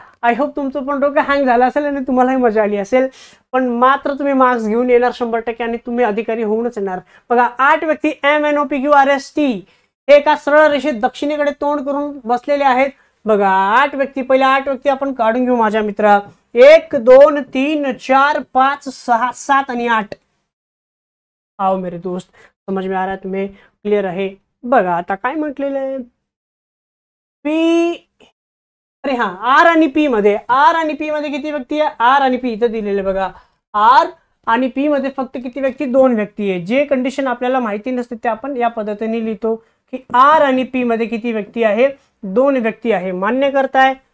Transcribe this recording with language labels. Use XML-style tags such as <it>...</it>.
<mr>I hope तुमचं पण डोकं हँग झालं असेल आणि तुम्हालाही मजा आली असेल, पण मात्र तुम्ही मार्क्स घेऊन येणार 100% आणि तुम्ही अधिकारी होऊनच येणार. बघा 8 व्यक्ती MNOPQRST हे एका सरळ रेषेत दक्षिणेकडे तोंड करून बसलेले आहेत. बघा 8 व्यक्ती, पहिले 8 व्यक्ती आपण काढून घेऊ माझ्या मित्रा. 1 2 3 4 5 6 7 आणि 8.</mr> <hi>आओ मेरे दोस्त, समझ में आ रहा है तुम्हें?</hi> <mr>क्लियर आहे? बघा आता काय म्हटलेलं आहे, पी, अरे हा आर आणि पी मध्ये, आर आणि पी मध्ये किती व्यक्ती आहे? आर आणि पी इथं दिलेले बघा. आर आणि पी मध्ये फक्त किती व्यक्ती? 2 व्यक्ती आहे. जे कंडिशन आपल्याला माहिती नसते ते आपण या पद्धतीने लिहितो की आर आणि पी मध्ये किती व्यक्ती आहे? 2 व्यक्ती आहे. मान्य करताय?</mr>